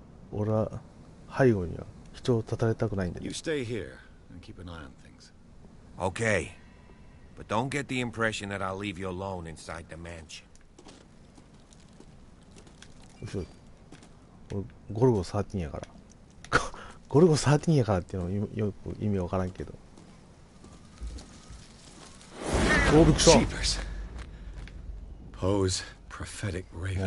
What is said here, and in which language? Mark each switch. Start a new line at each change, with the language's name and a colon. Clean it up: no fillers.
Japanese: 俺は背後には人を立たれたくないんだ。
English: You stay here and keep an eye on things. Okay, but don't get the impression that I'll leave you alone inside the mansion.
Japanese: 後ろ俺ゴルゴ13やからゴルゴ13やからっていうのはよく意味わからんけど。お、びっくりした。
English: Pose prophetic raven.